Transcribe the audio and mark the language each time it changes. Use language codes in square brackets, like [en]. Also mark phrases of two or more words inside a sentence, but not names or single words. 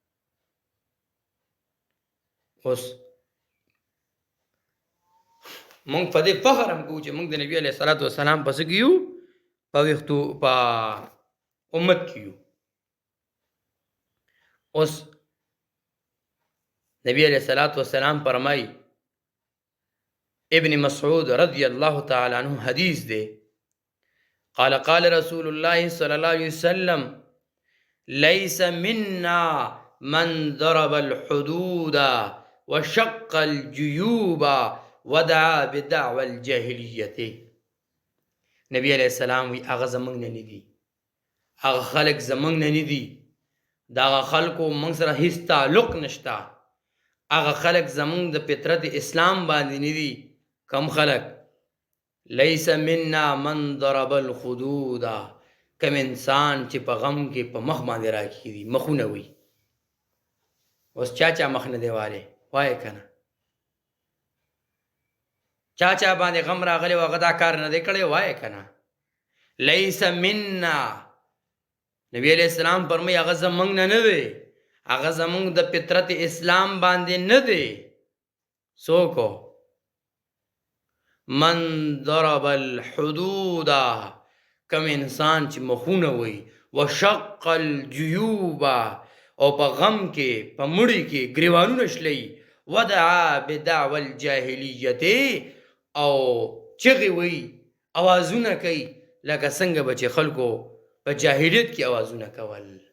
[ps] اوس موږ په دې فخر هم کوو چې موږ د نبی [ar] علیه الصلاۃ والسلام [ps] پس کې یو، په ویښتو په امت کې یو. اوس نبی [ar] علیه الصلاۃ والسلام [ps] فرمایي، ابن مسعود [ar] رضی الله تعالی عنہ [ps] حدیث دے، [ar] قال قال رسول الله صلی الله علیه وسلم ليس منا من ضرب الحدود وشق الجيوب ودعا بدعوى الجاهلیت. [ps] نبی [ar] علیہ السلام [ps] وی هغه زمونږ نه ندي، هغه خلق زمونږ نه ندي، دا هغه خلقو موږ سره هیڅ تعلق نشته، هغه خلق زمونږ د فطرت اسلام باندې ندي. کم خلق؟ [ar] لیس منا من ضرب الخدود، [ps] کم انسان چې په غم کې په مخ باندې راکېږي، مخونه وي. اوس چا چا مخ نه دی والی وایه که نه؟ چا چا باندې غم راغلی و هغه دا کار نه دی کړی وایه که نه؟ [ar] لیس منا، [ps] نبی [ar] علیہ السلام [ps] فرمایي هغه زمونږ نه نه دی، هغه زمونږ د فطرت اسلام باندې نه دی. څوک؟ [ar] من ضرب الحدود، [ps] کم انسان چې مخونه وي، [ar] وشق الجیوب، [ps] او په غم کې په مړي کې ګریوانونه شلی، [ar] ودعا بدعوى الجاهلیت، [ps] او چغې وي اوازونه کوي لکه څنګه به چې خلکو په جاهلیت کې اوازونه کول.